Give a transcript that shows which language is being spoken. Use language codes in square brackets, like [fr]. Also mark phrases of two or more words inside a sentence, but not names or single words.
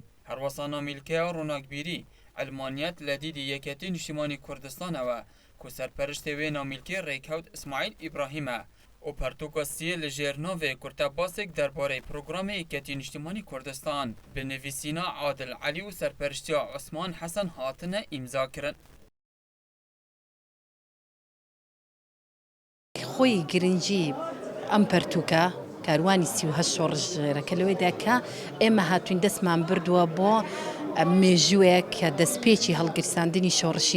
[ku] Herwasana mîlkeya ronakbîrî Elmaniyet li dîdî Yeketî Niştimanî Kurdistanê we ku serperiştê wê namîlkê Rêkewt İsmaîl İbrahîm e û pertûka siyê li jêr navê kurtebasek derbarê programê Yeketî Niştimanî Kurdistan bi nivîsîna Adil Elî û serperiştiya Osman Hesen hatine îmzakirin. [ckb] خۆی گرنگی ئەم پەرتووکە کاروانی 38 شۆڕژ ژێرەکە لەوەیدا کە ئێمە هاتوین دەستمان بردووە بۆ مێژوویە کە دەستپێکی هەڵگرساندنی شۆڕشی